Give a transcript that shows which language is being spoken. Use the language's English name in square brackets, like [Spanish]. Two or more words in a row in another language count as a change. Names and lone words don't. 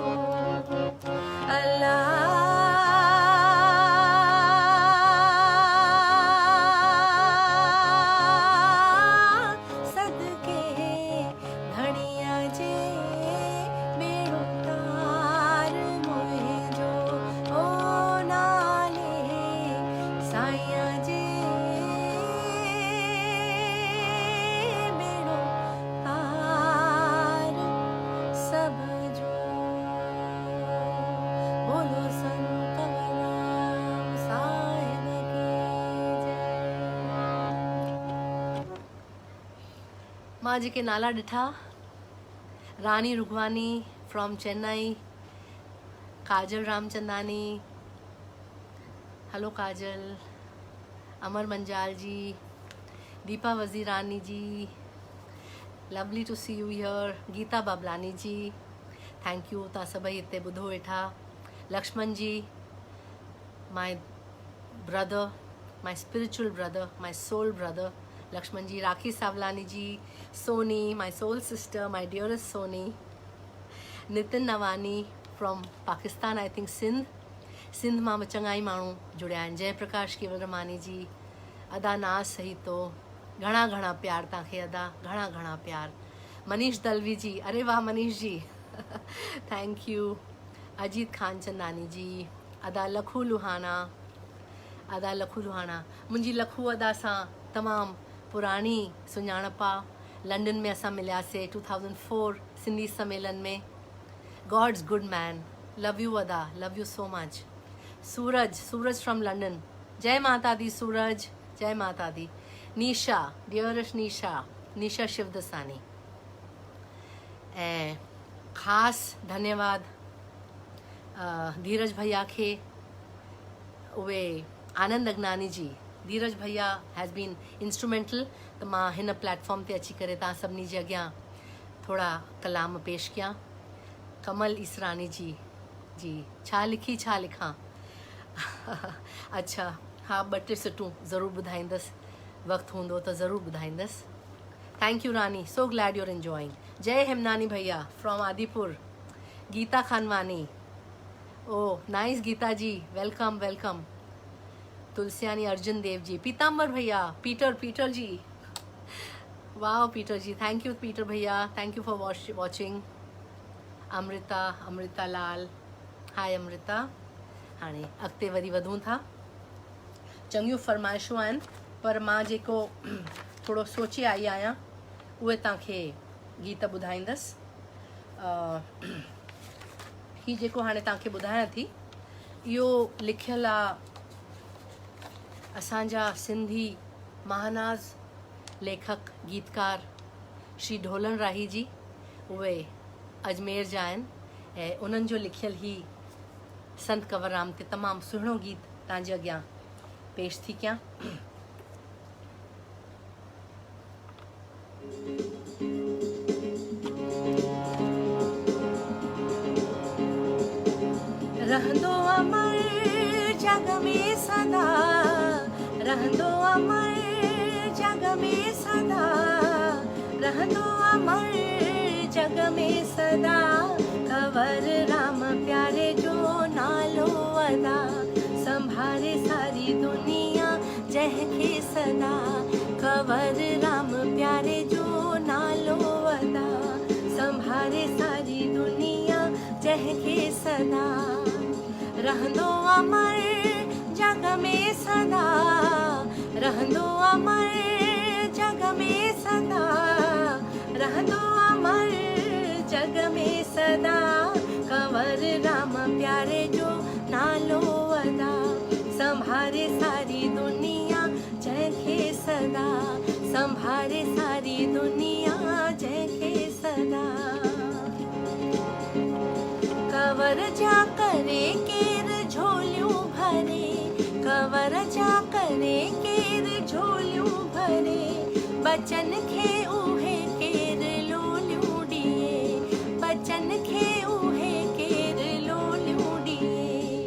[Sindhi] अला सदके धणीअ जे बेड़ो तार मुंहिंजो, ओ नाले साईंअ जे बेड़ो तार सब जो। [Hindi] बोलो संत कंवरराम साहिब की जय। [Sindhi] मां जेके नाला ॾिठा, रानी रुगवानी फ्रॉम चेन्नई, काजल रामचंदानी, हेलो काजल, अमर मंजाल जी, दीपा वजीरानी जी, [English] lovely to see you here, गीता बाबलानी जी, thank you, [Sindhi] तव्हां सभई हिते ॿुधो वेठा, लक्ष्मण जी, [English] my brother, my spiritual brother, my soul ब्रदर लक्ष्मण जी, राखी सावलानी जी, सोनी, my soul sister, my dearest [Sindhi] सोनी, नितिन नवानी फ्रॉम पाकिस्तान, [English] I think [Sindhi] सिंध मां चङा ई माण्हू जुड़िया आहिनि, जयप्रकाश केवलरमानी जी, अदा नाज़ सही तो, घणा घणा प्यार तव्हांखे अदा, घणा घणा प्यार, मनीष दलवी जी, अरे वाह मनीष जी [English] thank you, [Sindhi] अजीत खानचंदानी जी, अदा लखू लुहाना, अदा लखू लुहाना, मुंहिंजी लखू अदा सां तमामु पुराणी सुञाणप आहे, लंडन में असां मिलियासीं 2004 सिंधी सम्मेलन में, [English] God's good man, love you अदा, love you so much, सूरज फ्रॉम लंडन, [Hindi] जय माता दी [English] सूरज, [Hindi] जय माता दी, [English] निशा, डियरेस्ट निशा शिवदसानी, [Sindhi] ऐं ख़ासि धन्यवाद धीरज भैया खे, उहे आनंद अगनानी जी, धीरज भैया [English] has been instrumental, [Sindhi] त मां हिन प्लेटफॉर्म ते अची करे तव्हां सभिनी जे अॻियां थोड़ा कलाम पेश कयां। कमल ईसरानी जी छा लिखी छा लिखां [Hindi] अच्छा हाँ, [Sindhi] ॿ टे सिटूं ज़रूरु ॿुधाईंदसि, वक़्तु हूंदो त ज़रूरु ॿुधाईंदसि। [English] thank you रानी, so glad you're enjoying. जय हेमनानी भैया फ्रॉम आदिपुर, गीता खानवानी, ओ नाइस गीता जी, welcome welcome. तुलसियानी अर्जुन देव जी, पीताम्बर भैया, पीटर जी, वाह पीटर जी, thank you पीटर भैया, thank you for watching. अमृता लाल, हाय अमृता। [Sindhi] हाणे अॻिते वरी वधूं था। चङियूं फरमाइशूं आहिनि, पर मां जेको थोरो सोचे आई आहियां उहे तव्हांखे गीत ॿुधाईंदसि। हीउ जेको हाणे तव्हांखे ॿुधायां थी इहो लिखियलु आहे असांजा सिंधी महानाज़ लेखक गीतकार श्री ढोलन राही जी। उहे अजमेर जा आहिनि ऐं उन्हनि जो लिखियलु ही संत कंवरराम ते तमामु सुहिणो गीत तव्हांजे अॻियां पेश थी कयां। रहंदो अमर जग में सदा, रहंदो अमर जग में सदा, रहंदो अमर जग में सदा, कंवर राम प्यारे जो नालो अदा, संभारे सारी दुनिया जंहिंखे सदा, कंवर राम प्यारे जो नालो अदा, संभारे सारी दुनिया जंहिंखे सदा, रहंदो अमर जग में सदा, रहंदो अमर जग में सदा, रहंदो अमर जग में सदा, कंवर राम प्यारे जो नालो अदा, संभारे सारी दुनिया जंहिंखे सदा, संभारे सारी दुनिया जंहिंखे सदा, कंवर जा करे केर झोलियूं भरे, कंवर जा करे केर झोलियूं भरे, बचन खे उहे केर लोलियूं ॾिए, बचन खे उहे केर लोलियूं ॾिए।